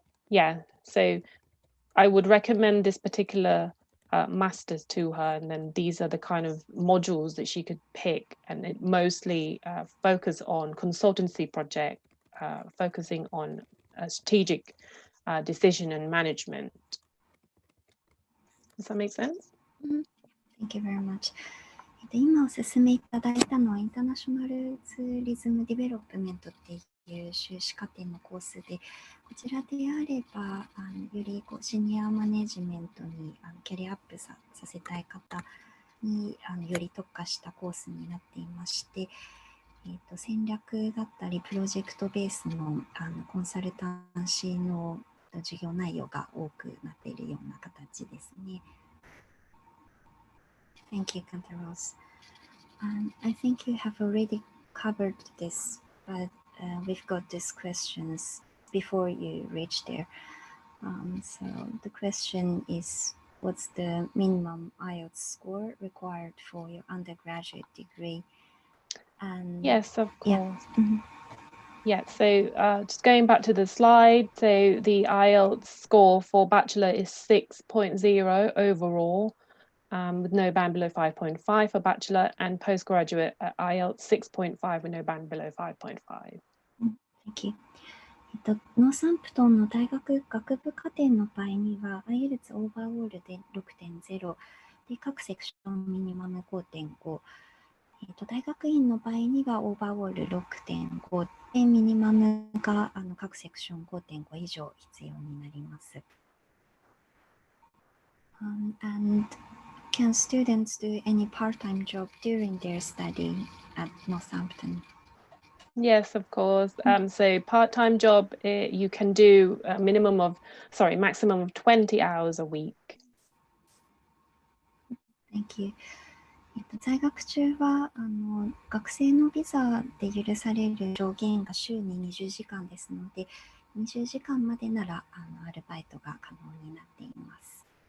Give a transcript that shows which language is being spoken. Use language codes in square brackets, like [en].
[en] Yeah, so I would recommend this particular master's to her, and then these are the kind of modules that she could pick, and it mostly focus on consultancy project, focusing on strategic decision and management. Does that make sense? Thank you very much. [ja] 今お勧めいただいたのはインターナショナルツーリズムディベロップメントっていう修士課程のコースで、こちらであればよりシニアマネジメントにキャリアアップさせたい方により特化したコースになっていまして、戦略だったりプロジェクトベースのコンサルタンシーの授業内容が多くなっているような形ですね。 [en] Thank you, Cantaros. I think you have already covered this, but we've got these questions before you reach there. So the question is, what's the minimum IELTS score required for your undergraduate degree? And Yes, of course. Mhm. Yeah, so just going back to the slide, so the IELTS score for bachelor is 6.0 overall, with no band below 5.5 for bachelor, and postgraduate at IELTS 6.5 with no band below 5.5. Thank you. [ja] ノーサンプトンの大学学部課程の場合には IELTS オーバーオールで 6.0 で各セクションミニマム 5.5、大学院の場合にはオーバーオール 6.5 でミニマムが各セクション 5.5 以上必要になります。 [en] And can students do any part-time job during their study at Northampton? Yes, of course. So part-time job, you can do a maximum of 20 hours a week. Thank you. [ja] 在学中は学生のビザで許される上限が週に20時間ですので、20時間までならアルバイトが可能になっています。